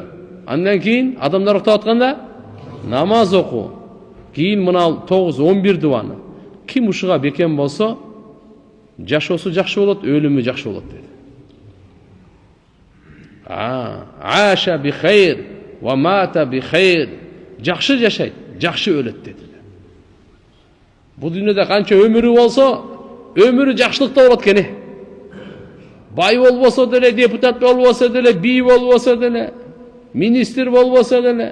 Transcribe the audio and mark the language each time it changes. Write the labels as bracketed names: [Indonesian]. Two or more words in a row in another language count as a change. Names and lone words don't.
[Kyrgyz] Андан кийин адамдар уктап атканда намаз окуу. Кийин мына 9-11 дуаны. Ким ушуга бекем болсо, жашоосу жакшы болот, өлүмү жакшы болот dedi. [Arabic] عاش بخير ومات بخير. [Kyrgyz] Жакшы жашайт, жакшы өлөт dedi. Бул дүйнөдө канча өмүрү болсо, өмүрү жакшылыкта болот кене. Бай болбосо деле, депутат болбосо деле, бий болбосо деле, министр болбосо деле.